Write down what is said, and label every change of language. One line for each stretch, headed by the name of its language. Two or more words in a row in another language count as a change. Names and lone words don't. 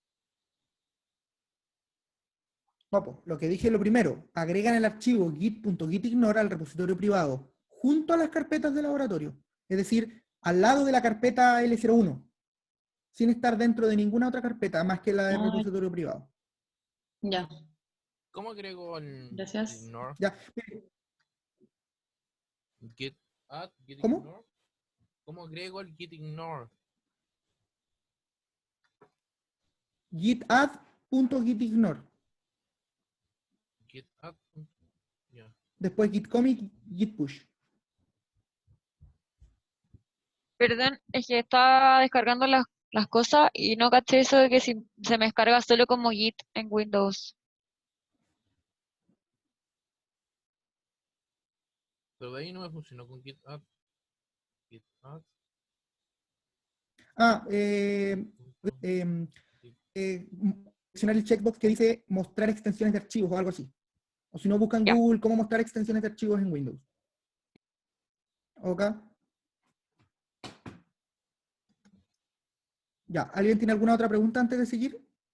Spanish: No, pues, lo que dije lo primero, agregan el archivo git.gitignore al repositorio privado, junto a las carpetas de laboratorio. Es decir, al lado de la carpeta L01, sin estar dentro de ninguna otra carpeta más que la del Ah, repositorio privado. ya, ¿Cómo agrego el gracias. ignore? Ya.
English: Git add, git
Spanish: ¿Cómo? ignore. ¿Cómo agrego el git ignore?
English: Git add.gitignore. Git add. Ya. Después git commit, git push.
Spanish: Perdón, es que estaba descargando las cosas y no caché eso de que si se me descarga solo como Git en Windows. Pero de ahí no me funcionó con
English: git add. Git add.
Spanish: Seleccionar el checkbox que dice mostrar extensiones de archivos o algo así. O si no, buscan Ya. Google cómo mostrar extensiones de archivos en Windows. ¿Ok? Ya, ¿alguien tiene alguna otra pregunta antes de seguir?